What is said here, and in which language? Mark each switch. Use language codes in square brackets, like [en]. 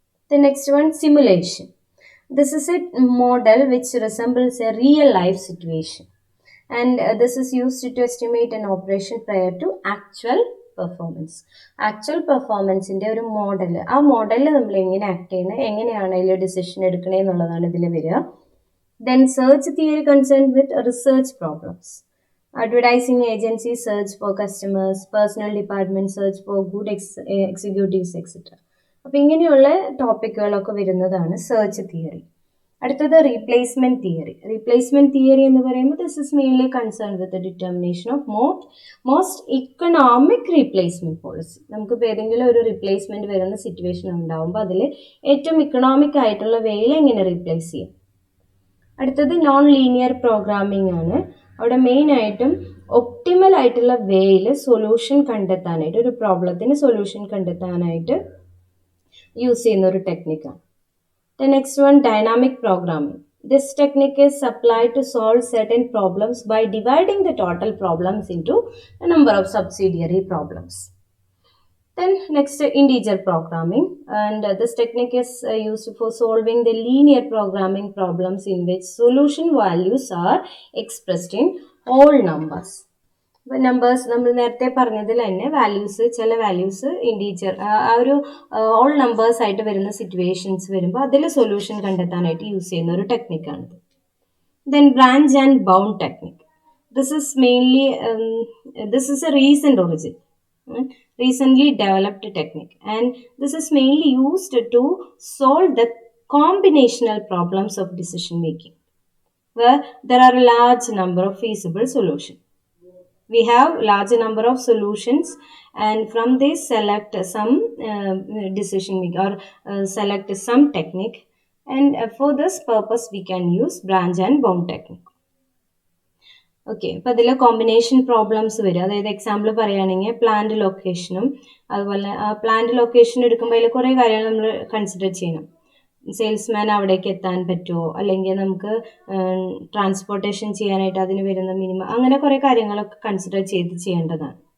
[en] The next one, simulation. This is a model which resembles a real life situation, and this is used to estimate an operation prior to actual performance. [ml] Actual പെർഫോമൻസിൻ്റെ ഒരു model, ആ മോഡലിൽ നമ്മൾ എങ്ങനെ act ചെയ്യുന്നത്, എങ്ങനെയാണ് അതിൽ decision എടുക്കണേ എന്നുള്ളതാണ് ഇതിൽ വരിക. [en] Then search theory concerned with research problems. Advertising agencies search for customers, personal department search for good executives, etc. [ml] അപ്പോൾ ഇങ്ങനെയുള്ള ടോപ്പിക്കുകളൊക്കെ വരുന്നതാണ് സെർച്ച് തിയറി. അടുത്തത് റീപ്ലേസ്മെന്റ് തിയറി. റീപ്ലേസ്മെന്റ് തിയറി എന്ന് പറയുമ്പോൾ [en] This is mainly concern with determination of most economic replacement policy. [ml] നമുക്കിപ്പോൾ ഏതെങ്കിലും ഒരു replacement വരുന്ന സിറ്റുവേഷൻ ഉണ്ടാകുമ്പോൾ അതിൽ ഏറ്റവും ഇക്കണോമിക് ആയിട്ടുള്ള വേയിൽ എങ്ങനെ റീപ്ലേസ് ചെയ്യാം. അടുത്തത് നോൺ ലീനിയർ പ്രോഗ്രാമിംഗ് ആണ്. അവിടെ മെയിനായിട്ടും ഒപ്റ്റിമൽ ആയിട്ടുള്ള വേയിൽ സൊല്യൂഷൻ കണ്ടെത്താനായിട്ട്, ഒരു പ്രോബ്ലത്തിന് സൊല്യൂഷൻ കണ്ടെത്താനായിട്ട് യൂസ് ചെയ്യുന്ന ഒരു ടെക്നിക്കാണ്. [en] The next one, dynamic programming. This technique is applied to solve certain problems by dividing the total problems into a number of subsidiary problems. Then next, integer programming, and this technique is used for solving the linear programming problems in which solution values are expressed in whole numbers. [ml] Numbers നമ്മൾ നേരത്തെ പറഞ്ഞതിൽ തന്നെ values, ചില values integer ആ ഒരു all numbers ആയിട്ട് വരുന്ന situations വരുമ്പോൾ അതിൽ സൊല്യൂഷൻ കണ്ടെത്താനായിട്ട് യൂസ് ചെയ്യുന്ന ഒരു ടെക്നിക്കാണിത്. [en] Then branch and bound technique. This is mainly this is a recently developed technique, and this is mainly used to solve the combinational problems of decision making where there are a large number of feasible solutions. We have large number of solutions, and from this select some decision making or select some technique, and for this purpose we can use branch and bound technique. [ml] Okay, അപ്പോൾ അതിൽ combination problems വരും. അതായത് example പറയുകയാണെങ്കിൽ plant ലൊക്കേഷനും, അതുപോലെ plant location എടുക്കുമ്പോൾ അതിൽ കുറേ കാര്യങ്ങൾ നമ്മൾ കൺസിഡർ ചെയ്യണം. സെയിൽസ്മാൻ അവിടേക്ക് എത്താൻ പറ്റുമോ, അല്ലെങ്കിൽ നമുക്ക് ട്രാൻസ്പോർട്ടേഷൻ ചെയ്യാനായിട്ട് അതിന് വരുന്ന മിനിമം, അങ്ങനെ കുറേ കാര്യങ്ങളൊക്കെ കൺസിഡർ ചെയ്യേണ്ടതാണ്.